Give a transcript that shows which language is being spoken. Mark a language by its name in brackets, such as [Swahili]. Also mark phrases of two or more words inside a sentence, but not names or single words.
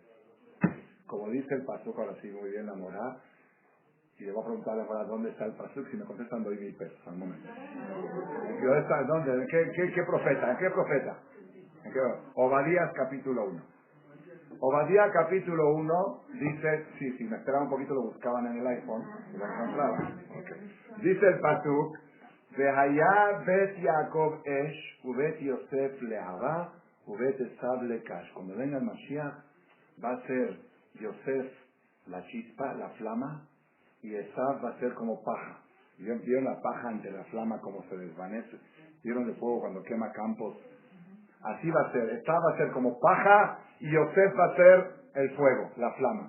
[Spanish] Como dice el pasuk, ahora sí, muy bien la morá, y le voy a preguntar a la morá dónde está el pasuk, si me contestan doy 1,000 pesos al momento. ¿Y dónde está? ¿Dónde? ¿En qué profeta? ¿En qué profeta? ¿En qué? Obadías capítulo 1. Obadías capítulo 1 dice, sí, me esperaba un poquito, lo buscaban en el iPhone, y lo encontraban. [Hebrew] Okay. [Spanish] Dice el pasuk, [Hebrew] Vehaya bet Yaakov esh, ubet Yosef lehavá, ubet Esab lekash. [Spanish] Cuando venga el Mashiach, va a ser Yosef la chispa, la flama, y Esab va a ser como paja. ¿Vieron la paja ante la flama como se desvanece? ¿Vieron el fuego cuando quema campos? Así va a ser. Esab va a ser como paja y Yosef va a ser el fuego, la flama.